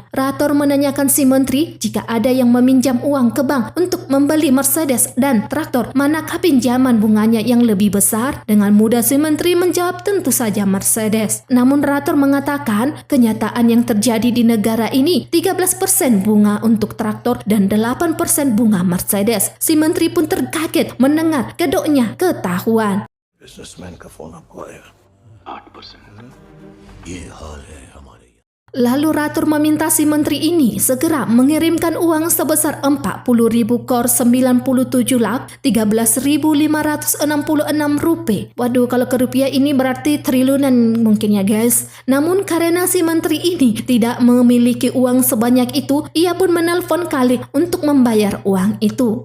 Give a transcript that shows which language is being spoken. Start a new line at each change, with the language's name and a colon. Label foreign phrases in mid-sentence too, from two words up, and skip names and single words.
Indonesian: Rator menanyakan si menteri jika ada yang meminjam uang ke bank untuk membeli Mercedes dan traktor, manakah pinjaman bunganya yang lebih besar? Dengan mudah si menteri menjawab tentu saja Mercedes. Namun Rator mengatakan kenyataan yang terjadi di negara ini 13% bunga untuk traktor dan 8% bunga Mercedes. Si menteri pun terkaget mendengar kedoknya ketahuan.
Hindi: बिजनेसमैन का फोन आपको आएगा 8%। ये हाल है हमारे यहाँ।
Indonesian: Lalu Ratur meminta si menteri ini segera mengirimkan uang sebesar 40.000 kor 97 lak 13.566 rupiah. Waduh, kalau ke rupiah ini berarti triliunan mungkin ya guys. Namun karena si menteri ini tidak memiliki uang sebanyak itu, ia pun menelpon Kale untuk membayar uang itu.